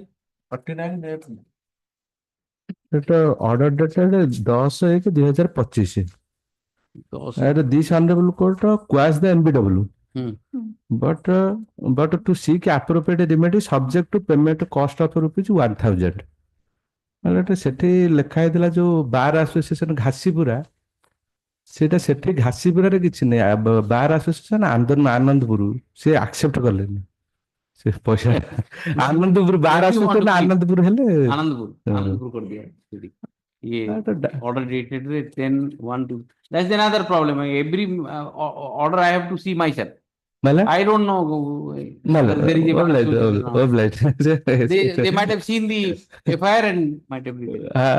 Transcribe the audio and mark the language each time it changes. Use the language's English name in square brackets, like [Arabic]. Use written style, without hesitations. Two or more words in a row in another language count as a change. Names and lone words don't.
[English] 49 এটা order dated 10/1/2025. This honorable court quashed the NBW. But to seek appropriate remedy subject to payment cost of rupees 1,000. [Odia] ସେଠି ଲେଖା ହେଇଥିଲା ଯୋଉ ବାର ଆସୋସିଏସନ ଘାସିପୁରା, ସେଇଟା ସେଠି ଘାସିପୁରାରେ କିଛି ନାହିଁ, ବାର ଆସୋସିଏସନ ଆନନ୍ଦପୁର ସେ ଆକ୍ସେପ୍ଟ କଲେନି ସେ ପଇସା। ଆନନ୍ଦପୁର ବାର ଆସୋସିଏସନ ଆନନ୍ଦପୁର ହେଲେ [English] Anandpur could be. Yeah, order dated 10/1. That's another problem. Every order I have to see myself. I don't know. There is a they might have seen the FIR and might have written.